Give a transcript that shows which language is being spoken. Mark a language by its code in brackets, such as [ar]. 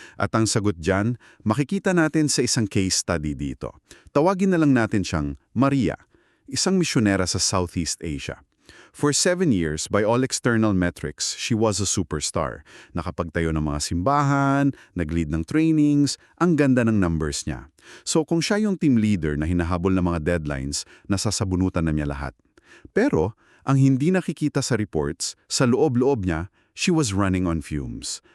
[tl] At ang sagot dyan, makikita natin sa isang case study dito. Tawagin na lang natin siyang Maria, isang misyonera sa Southeast Asia. [en] For 7 years, by all external metrics, she was a superstar. [tl] Nakapagtayo ng mga simbahan, nag-lead ng trainings, ang ganda ng numbers niya. So kung siya yung team leader na hinahabol ng mga deadlines, nasasabunutan na niya lahat. Pero, ang hindi nakikita sa reports, sa loob-loob niya, [en] she was running on fumes.